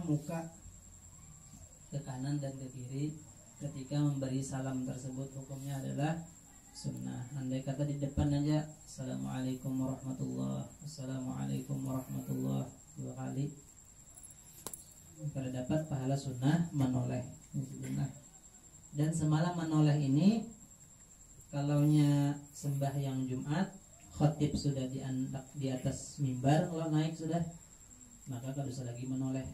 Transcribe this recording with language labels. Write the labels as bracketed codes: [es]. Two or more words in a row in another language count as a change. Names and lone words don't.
[id] muka ke kanan dan ke kiri ketika memberi salam tersebut, hukumnya adalah sunnah. Andai kata di depan aja, [ar] السلام عليكم ورحمة الله، السلام عليكم ورحمة الله [bjn] 2 kali, kada dapat pahala sunnah menoleh. Dan semalam menoleh ini, kalaunya sembahyang Jumat, khotib sudah di atas mimbar, kalau naik sudah, maka kada usah lagi menoleh.